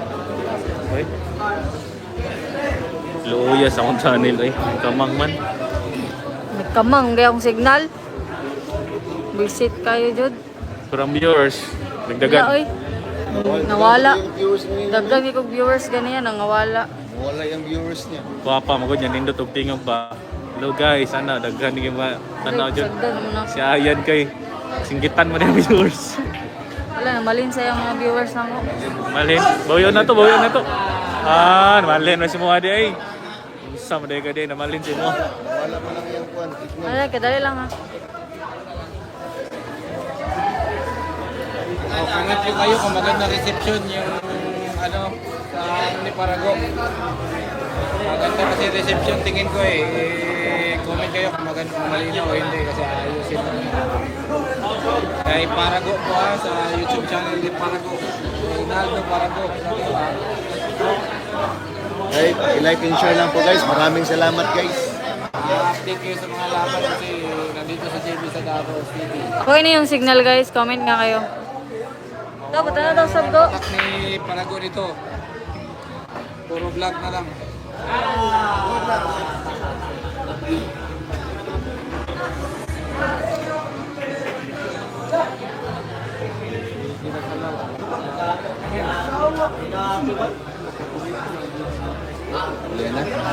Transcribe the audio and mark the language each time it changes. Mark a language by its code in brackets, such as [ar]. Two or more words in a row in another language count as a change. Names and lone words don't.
[ceb] Luya sa akong channel eh. Kamang man. Nagkamang kaya akong signal. [tl] Visit kayo, Jod. [en] From viewers. [ceb] Wala, [tl] Dagdagan. [ceb] oy. Nawala. [tl] Yung viewers na yun. Dagdag kong viewers ganyan, nawala. Wala yung viewers niya. [ceb] Papa, magod niya. Nindot og tingog ba. [en] Hello guys, [ceb] ano, daghan ni ba tanaw jud. Sagdan mo na. Si Ayan kay singgitan mo na yung viewers. Wala, namalin sa yung mga viewers na ko. Malin. Bawion na to, bawion na to. Ah, malin na si mo adi ay. Unsa mo day ka day na malin si mo. [tl] Wala pa lang yung kwan. [ceb] Wala, kadali lang ha. [tl] Ingat po kayo kung maganda reception yung ano sa ni Parago. Maganda kasi reception tingin ko eh. Comment kayo kung maganda kung malinaw o hindi kasi ayusin mo. Kay Parago po sa YouTube channel ni Parago. Ronaldo Parago. Right, i- [en] like and share [tl] lang po guys. Maraming salamat guys. Update kayo sa mga laban kasi nandito sa JB sa Davao City. Okay na yung signal guys, comment nga kayo. [ceb] Dapat na daw sab ko. [tl] Contact ni Parago dito. Puro vlog na lang. Wala na.